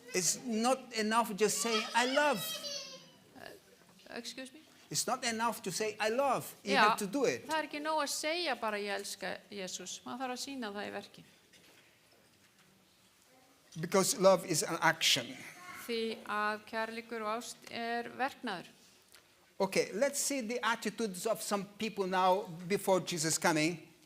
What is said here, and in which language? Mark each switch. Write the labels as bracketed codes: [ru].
[en] It's not enough just saying, I love. Excuse me? It's not enough to say, I love. You [is] Já, [en] have to do it. [is] það er ekki nóg að segja bara ég elska Jesús. Maður þarf að sýna það í verki. [en] Because love is an action. [is] Því að kærleikur og ást er verknaður. [en] Okay, let's see the attitudes of some people now before Jesus coming.